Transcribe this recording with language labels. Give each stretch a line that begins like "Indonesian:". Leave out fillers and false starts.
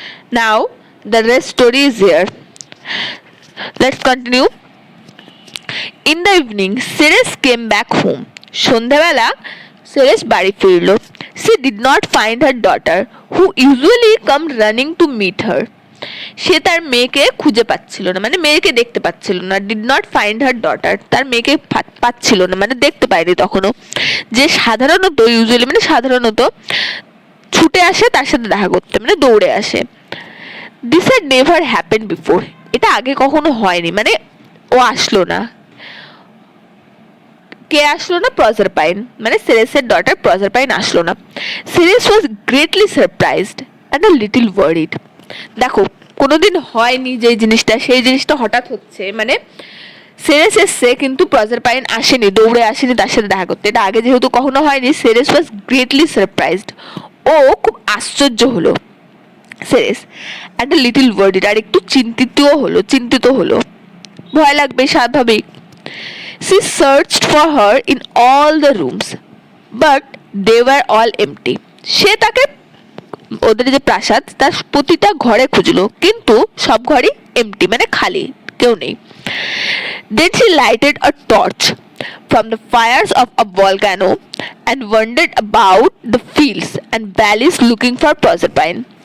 English: Now the rest story is here. Let's continue. In the evening, Ceres came back home.
Bangla: সন্ধ্যাবেলা Ceres বাড়ি ফিরল.
English: She did not find her daughter, who usually come running to meet her.
Bangla: সে তার মেয়েকে খুঁজে পাচ্ছিল না, মানে মেয়েকে দেখতে পাচ্ছিল না.
English: did not find her daughter,
Bangla: তার মেয়েকে পাচ্ছিল না, মানে দেখতে পায়নি তখনও. যে সাধারণত ইউজুয়ালি মানে সাধারণত ছুটে আসে তার সাথে দেখা করতে, মানে দৌড়ে আসে.
English: this had never happen before,
Bangla: এটা আগে কখনো হয়নি, মানে ও আসলো না. কে আসলো না? প্রজারপাইন, মানে সেরেসের ডটার প্রজারপাইন আসলো না.
English: Ceres was greatly surprised and a little worried.
Bangla: দেখো, কোনোদিন হয়নি যে জিনিসটা, সেই জিনিসটা হঠাৎ হচ্ছে. মানে সেরেস এসছে কিন্তু প্রজারপাইন আসেনি, দৌড়ে আসেনি তার সাথে দেখা করতে. এটা আগে যেহেতু কখনো হয়নি, সেরেস
English: Was greatly surprised.
Bangla: ও খুব আশ্চর্য হলো Ceres,
English: and a little worried,
Bangla: আর একটু চিন্তিত হলো. ভয় লাগবে, স্বাভাবিক.
English: She searched for her in all the rooms, but they were all empty.
Bangla: সে তাকে ওদের যে প্রাসাদ তার প্রতিটা ঘরে খুঁজলো, কিন্তু সব ঘরই এমটি, মানে খালি, কেউ নেই.
English: Then she lighted a torch from the fires of a volcano and wandered about the fields and valleys looking for Proserpine.